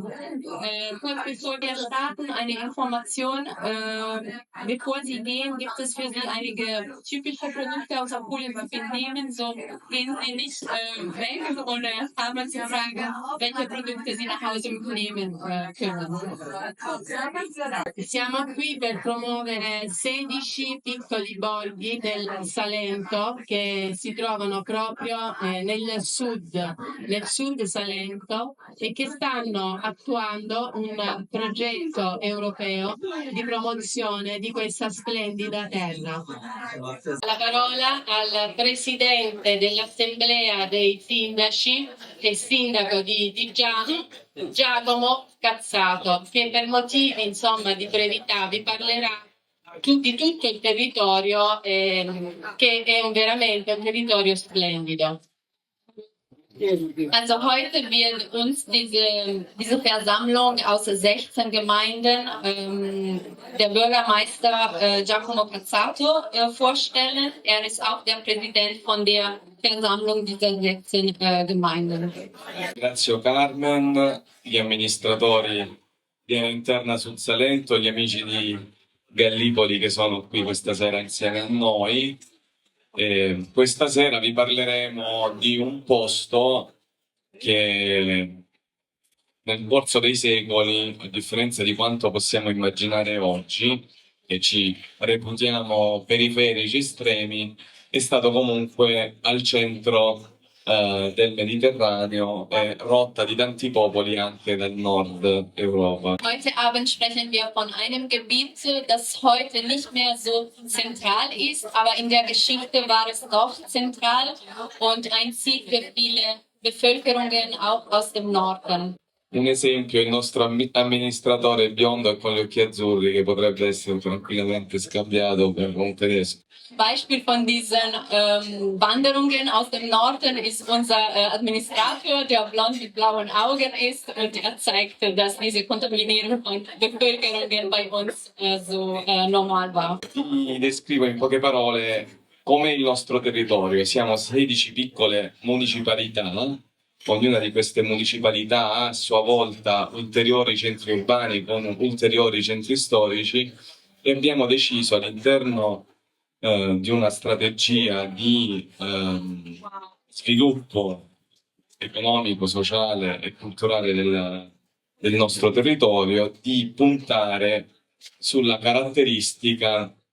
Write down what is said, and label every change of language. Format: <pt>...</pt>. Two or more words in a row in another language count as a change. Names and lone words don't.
<de>Kurz bevor wir starten, eine Information. Bevor Sie gehen, gibt es für Sie einige typische Produkte aus Apulien, die wir nehmen. So gehen Sie nicht weg und haben Sie fragen, welche Produkte Sie nach Hause mitnehmen können.</de> <it>Siamo qui per promuovere 16 piccoli borghi del Salento che si trovano proprio nel sud Salento, e che stanno attuando un progetto europeo di promozione di questa splendida terra. La parola al presidente dell'Assemblea dei Sindaci e sindaco di Diggiano, Giacomo Cazzato, che per motivi insomma di brevità vi parlerà di tutto il territorio, che è veramente un territorio splendido.</it> <de>Also heute wird uns diese Versammlung aus 16 Gemeinden der Bürgermeister Giacomo Cazzato vorstellen. Er ist auch der Präsident von der Versammlung dieser 16 Gemeinden.</de> <it>Ringrazio Carmen, gli amministratori di Interna sul Salento, gli amici di Gallipoli che sono qui questa sera insieme a noi. Questa sera vi parleremo di un posto che nel corso dei secoli, a differenza di quanto possiamo immaginare oggi, che ci reputiamo periferici estremi, è stato comunque al centro del Mediterraneo e rotta di tanti popoli anche del nord Europa.</it> <de>Heute Abend sprechen wir von einem Gebiet, das heute nicht mehr so zentral ist, aber in der Geschichte war es doch zentral und ein Ziel für viele Bevölkerungen auch aus dem Norden.</de> <it>Un esempio è il nostro amministratore biondo e con gli occhi azzurri, che potrebbe essere tranquillamente scambiato per un tedesco.</it> <de>Beispiel von diesen Wanderungen aus dem Norden ist unser Administrator, der blond mit blauen Augen ist, und er zeigt, dass diese Kontaminierung von Bevölkerungen bei uns so normal war.</de> <it>Vi descrivo in poche parole com'è il nostro territorio. Siamo 16 piccole municipalità. Ognuna di queste municipalità ha a sua volta ulteriori centri urbani con ulteriori centri storici, e abbiamo deciso all'interno di una strategia di sviluppo economico, sociale e culturale del nostro territorio di puntare sulla caratteristica</it>